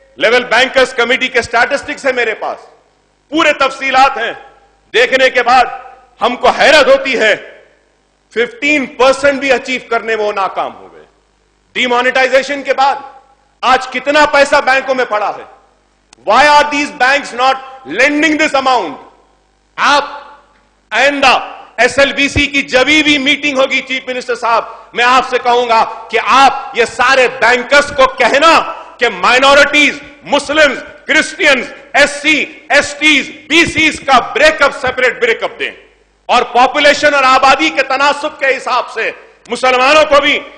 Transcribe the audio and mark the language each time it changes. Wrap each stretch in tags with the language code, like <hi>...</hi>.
<ur>Level bankers committee کے statistics ہے میرے پاس, پورے تفصیلات ہیں. دیکھنے کے بعد ہم کو حیرت ہوتی ہے, 15% بھی اچیو کرنے میں وہ ناکام ہو گئے. ڈی مانیٹائزیشن کے بعد آج کتنا پیسہ بینکوں میں پڑا ہے.</ur> <en>Why are these banks not lending this amount?</en> <ur>آپ آئندہ SLBC کی جبھی بھی میٹنگ ہوگی چیف منسٹر صاحب, میں آپ سے کہوں گا کہ آپ یہ سارے بینکرز کو کہنا کہ minorities, Muslims, Christians, SC, STs, BCs کا break up, separate break up دیں, اور پاپولیشن اور آبادی کے تناسب کے حساب سے مسلمانوں کو بھی</ur>